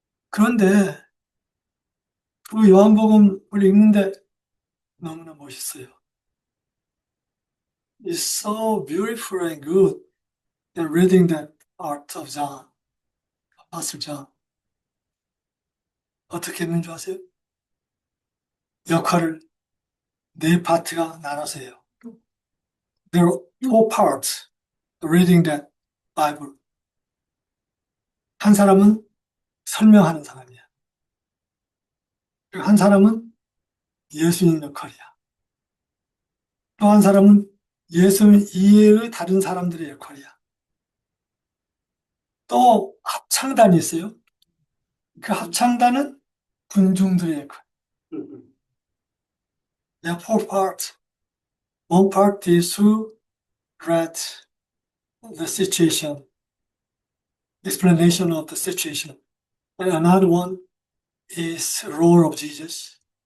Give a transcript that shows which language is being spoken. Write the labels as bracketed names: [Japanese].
[Korean] 그런데 그 요한복음을 읽는데 너무나 멋있어요. [English] It's so beautiful and good in reading that part of John, Apostle John. [Korean] 어떻게 했는 줄 아세요? 역할을 네 파트가 나눠서 해요. [English] There are four parts reading that Bible. [Korean] 한 사람은 설명하는 사람이야. 그리고 한 사람은 예수님 역할이야. 또 한 사람은 예수 이외의 다른 사람들의 역할이야. 또 합창단이 있어요. 그 합창단은 군중들의 역할. [English] There are four parts. One part is who read the situation, explanation of the situation. And another one is role of Jesus.